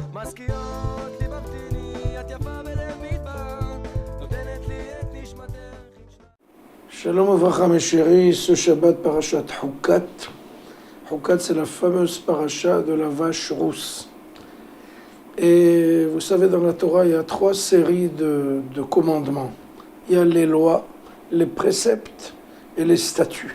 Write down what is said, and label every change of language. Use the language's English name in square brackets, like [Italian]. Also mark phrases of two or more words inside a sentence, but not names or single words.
[Hebrew] משכיעות לי בפתיני, את יפה בלב מדבר, נותנת לי את נשמתך. שלום וברכה [French] mes chéris, ce Shabbat parashat Hukat. Hukat c'est la fameuse paracha de la vache rousse. Et vous savez, dans la Torah, il y a 3 séries de commandements. Il y a les lois, les préceptes et les statuts.